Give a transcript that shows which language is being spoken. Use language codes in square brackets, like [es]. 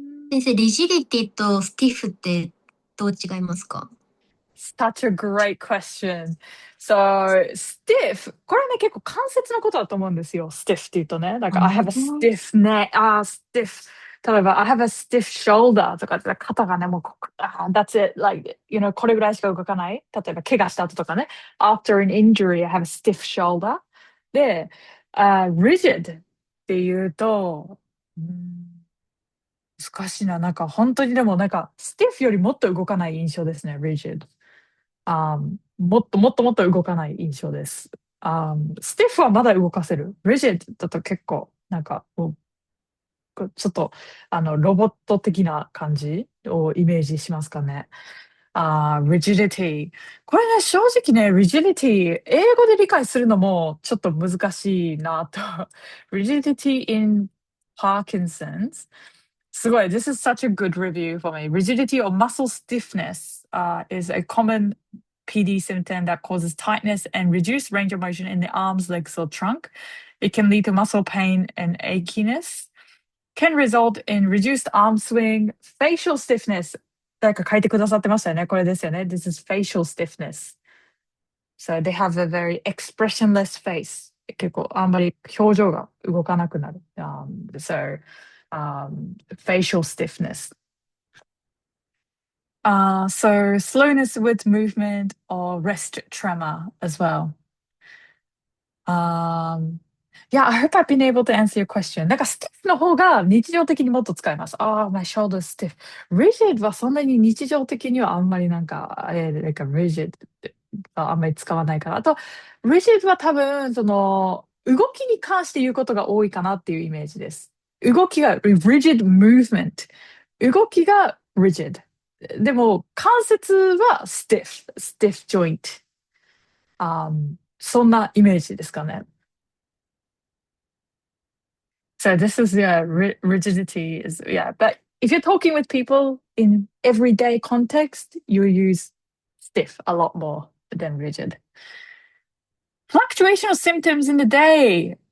[ja] 先生、リジリティとスティフってどう違いますか？ [en] Such a great question. So, stiff. [ja] これはね、結構関節のことだと思うんですよ。stiff って言うとね。 [en] なんか、I have a stiff neck. Stiff. 例えば、I have a stiff shoulder [ja] とかって肩がね、 [en] もうthat's it. [ja] Like, これぐらいしか動かない。例えば、怪我した後とかね。 [en] After an injury, I have a stiff shoulder. [ja] で、rigid って言うと、難しいな。なんか、本当にでもなんか、stiff よりもっと動かない印象ですね、rigid。もっともっともっと動かない印象です。スティフはまだ動かせる。 rigid だと結構、なんか、ちょっと、ロボット的な感じをイメージしますかね。 rigidity。これね、正直ね、rigidity、英語で理解するのもちょっと難しいなと。 [en] rigidity in Parkinson's。 すごい。 This is such a good review for me. Rigidity or muscle stiffness is a common PD symptom that causes tightness and reduced range of motion in the arms, legs, or trunk. It can lead to muscle pain and achiness. Can result in reduced arm swing, facial stiffness. [ja] 誰か書いてくださってましたよね。これですよね。 [en] This is facial stiffness. So they have a very expressionless face. [ja] 結構あんまり表情が動かなくなる。 [en] So, facial stiffness. So slowness with movement or rest tremor as well. Yeah, I hope I've been able to answer your question. [ja] なんか stiff の方が日常的にもっと使います。 [en] my shoulder stiff. [ja] Rigid はそんなに日常的にはあんまりなんか、なんか rigid ってあんまり使わないから。あと、rigid は多分、その、動きに関して言うことが多いかなっていうイメージです。動きが rigid movement。動きが rigid。でも、関節は stiff joint。そんなイメージですかね。 [en] So this is rigidity is but if you're talking with people in everyday context, you use stiff a lot more than rigid. Fluctuation of symptoms in the day.